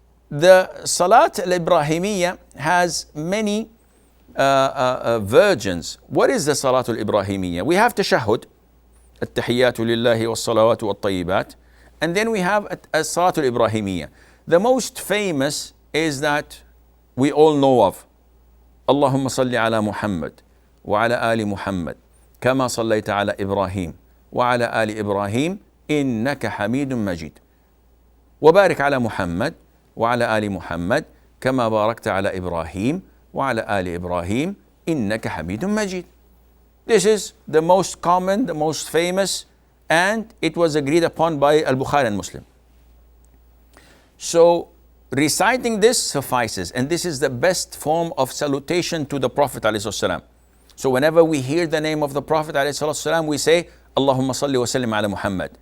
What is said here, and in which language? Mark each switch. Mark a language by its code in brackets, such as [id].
[en] The Salat al-Ibrahimiyya has many versions. What is the Salatul Ibrahimiyya? We have tashahhud, [ar] التحيات لله والصلوات والطيبات, [en] and then we have a Salatul Ibrahimiyya. The most famous is that we all know of. [ar] اللهم صل على محمد وعلى آل محمد كما صليت على إبراهيم وعلى آل إبراهيم إنك حميد مجيد وبارك على محمد وعلى آل محمد كما باركت على إبراهيم وعلى آل إبراهيم إنك حميد مجيد. [en] This is the most common, the most famous, and it was agreed upon by Al-Bukhari and Muslim. So reciting this suffices, and this is the best form of salutation to the Prophet ﷺ. So whenever we hear the name of the Prophet ﷺ, we say, Allahumma salli wa sallim ala Muhammad.